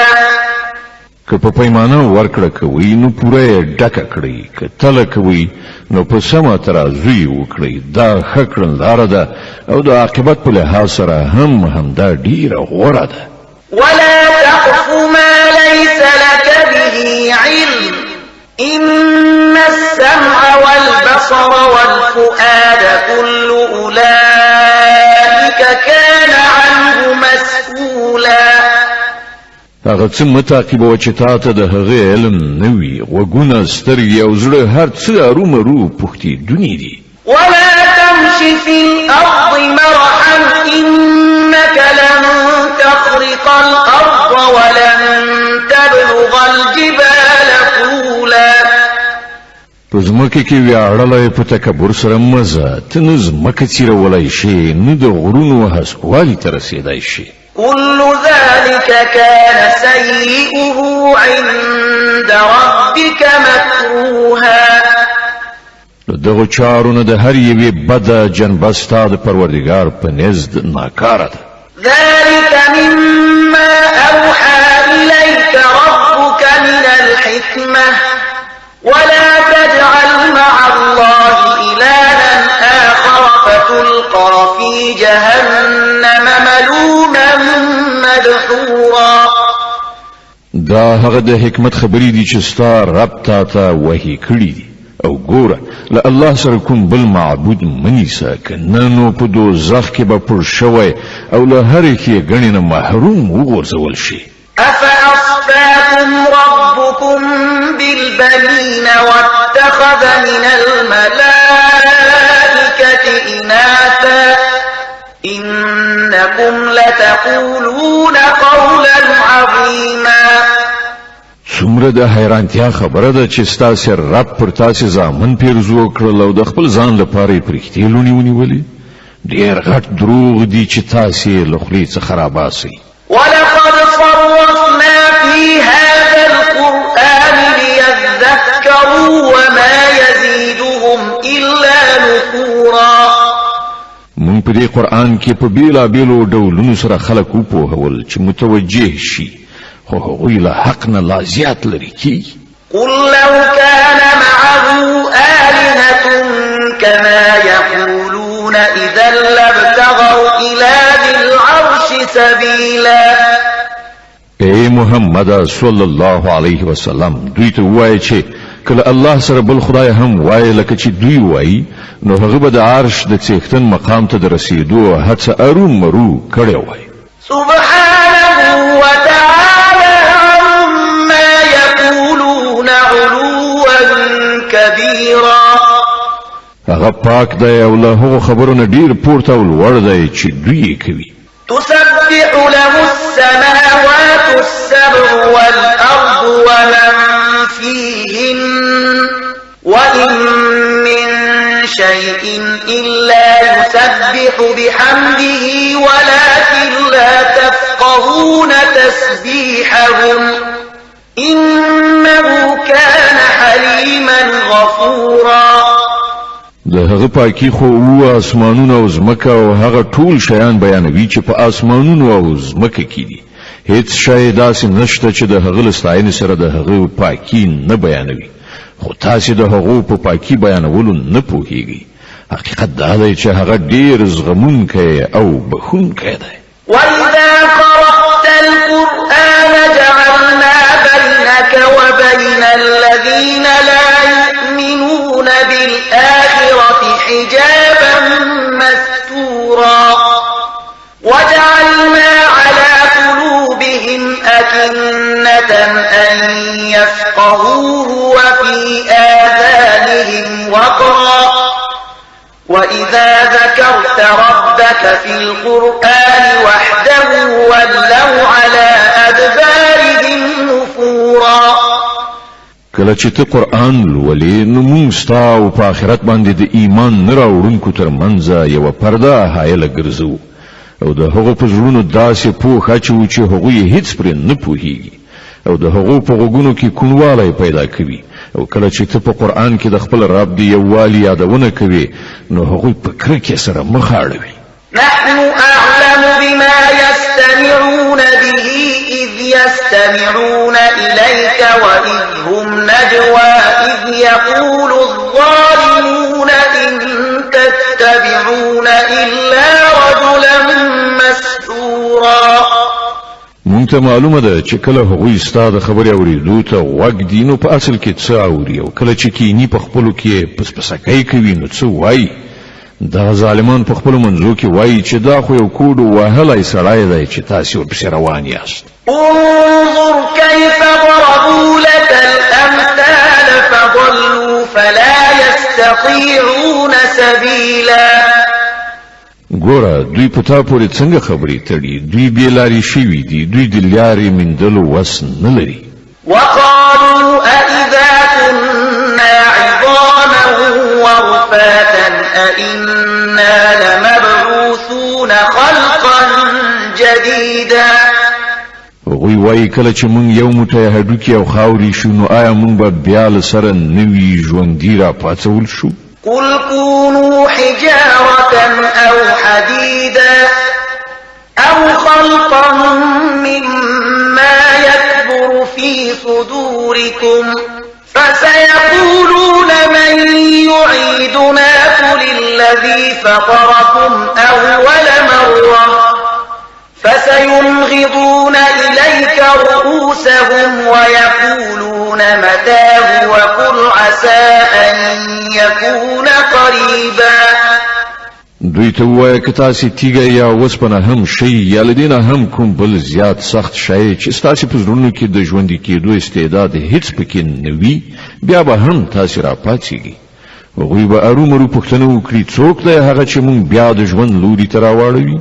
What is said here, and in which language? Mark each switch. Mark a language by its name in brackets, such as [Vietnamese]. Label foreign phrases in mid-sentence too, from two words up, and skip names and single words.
[Pashto] که په پیمانه ورکړه کوي نو پوره یې ډکه کړئ که تله کوي نو په سمه ترازو یې وکړئ دا ښه کړنلاره ده او د عاقبت په لحاظ سره همدا ډیره غوره ده [Arabic] ولا تقف ما ليس لك به علم إن السمع والبصر والفؤاد كل أولئك كان عنه مسؤولا [Pashto] هغه څه مه تعقیبوه چې تا ته د هغې علم نه وي غوږونه سترګې او زړه هر څه ارومرو پوښتېدوني دي [Arabic] ولا تمش في الأرض مرحا إنك لن تخرق الأرض ولن تبلغ الجبال طولا [Pashto] په ځمکه کې ویاړلی په تکبر سره مه ځه ته نه ځمکه څیرولی شې نه د غرونو هسکوالي ته رسېدی شې [Arabic] كل ذلك كان سيئه عند ربك مكروها [Pashto] دغه چارونه د هر یوې بده جنبه ستا د پروردګار په نزد ناکاره ده [Arabic] ذلك مما أوحى إليك ربك من الحكمة ولا تجعل مع الله إلها آخر فتلقى في جهنم ملوما مدحورا [Pashto] دا هغه د حکمت خبرې دي چې ستا رب تا ته وحي کړي دي او ګوره له الله سره کوم بل معبود منیسه کنه نو په دوزخ کې به پر شوی او له هرې ښېګڼې نه محروم وغورځول شي [Arabic] أفأصفاكم ربكم بالبنين واتخذ من الملائكة إناثا إنكم لتقولون قولا عظيما [Pashto] څومره د حیرانتیا خبره ده چې ستاسې رب پر تاسې زامن پیرزو کړل او د خپل ځان لپاره یې پرښتې لوڼې ونیولې ډېر غټ دروغ دي چې تاسې له خولې څخه راباسئ [Arabic] ولقد صرفنا في هذا القرآن ليذكروا وما يزيدهم إلا نفورا [Pashto] مونږ په دې قرآن کې په بیلابیلو ډولونو سره خلک وپوهول چې متوجه شي خو هغوی له حق نه لا زیات لرې کیږي [Arabic] قل لو كان معه آلهة كما يقولون إذا لابتغوا إلى سبيلا. [Pashto] اے محمد [Arabic] صلی الله علیه وسلم [Pashto] دوی ته وایي چې کله الله سره بل خدای هم وایي لکه چې دوی وایي نو هغه به د عرش د څښتن مقام ته د رسیدو هڅه ارومرو کړې وای. [Arabic] سبحانه وتعالى عما يقولون علوا كبيرا. [Pashto] هغه پاک دی او له هغو خبرونو ډیر پورته او لوړ دی چې دوی کوي. [Arabic] تسبح له السماوات السبع والأرض ومن فيهن وإن من شيء إلا يسبح بحمده ولكن لا تفقهون تسبيحهم إنه كان حليما غفورا. [Pashto] د هغه پاکي خو او اسمانونو او زمکه او هغه ټول شیان بیانوي چې په اسمانونو او زمکه کې دي. هیڅ شی داسې نشته چې د هغه لستاینې سره د هغه پاکي نه بیانوي. خو تاسو د هغه په پاکي بیانولو نه پوهیږئ. حقیقت دا دی چې هغه ډیر زغمونکی او بخښونکی دی. [Arabic] وَإِذَا قَرَأْتَ الْقُرْآنَ جَعَلْنَا بَيْنَكَ وَبَيْنَ الَّذِينَ لَا يُؤْمِنُونَ بِالْآخِرَةِ حِجَابًا مَسْتُورًا وَجَعَلْنَا عَلَى قُلُوبِهِمْ أَكِنَّةً أَن يَفْقَهُوهُ وَفِي آذَانِهِمْ وَقْرًا وَإِذَا ذَكَرْتَ رَبَّكَ فِي الْقُرْآنِ وَحْدَهُ وَلَّوْا عَلَى أَدْبَارِهِمْ نُفُورًا. [Pashto] کله چې ته قرآن لولې نو موږ ستا او په آخرت باندې د ایمان نه راوړونکو ترمنځ یوه پرده حایله ګرځو او د هغو په زړونو داسې پوښ اچوو چې هغوی هیڅ پرې نه پوهیږي او د هغو په غوږونو کې کوڼوالی پیدا کوي. او کله چې ته په قرآن کې د خپل رب د یووالي یادونه کوي نو هغوی په کرکې سره مخ اړوي. [Arabic] نحن أعلم بما يستمعون به إذ يستمعون إليك وإذ هم نجوى إذ يقول الظالمون إن تتبعون إلا رجلا مسحورا. [Pashto] مونږ ته معلومه ده چې کله هغوی ستا د خبرې اورېدو ته غوږ دي نو په اصل کې څه اوري او کله چې کینی په خپلو کې پسپسکۍ کوي نو څه وایي. دا ظالمان په خپلو منځو کې وایي چې دا خو یو کوډ وهلی سړی دی چې تاسې ورپسې روان یاست. [Arabic] انظر كيف ضربوا لك الأمثال فضلوا فلا يستطيعون سبيلا. [Pashto] ګوره دوی په تا پورې څنګه خبرې تړي. دوی بې لارې شوي دي. دوی د لارې موندلو وس نه لري. [Arabic] وقالوا أئذا كنا عظاما ورفاتا أئنا لمبعوثون خلقا جديدا. [Pashto] هغوی وایي کله چې موږ یو موټی هډوکي او خاورې شو نو آیا موږ به بیا له سره نوي ژوندي راپاڅول شو؟ [Arabic] قل كونوا حجارة أو حديدا أو خلقا مما يكبر في صدوركم فسيقولون من يعيدنا قل الذي فطركم أول مرة فسينغضون إليك رؤوسهم ويقولون متاه وقل عسى أن يكون قريبا. [Pashto] دوی ته وایه که تاسې تیږه یا وسپنه هم شئ یا له دې نه هم کوم بل زیات سخت شی چې ستاسې په زړونو کې د ژوندي کېدو استعداد هیڅ پکې نه وي بیا به هم تاسې راپاڅېږي. هغوی به ارومرو پوښتنه وکړي څوک دی هغه چې موږ بیا د ژوند لوري ته راواړوي؟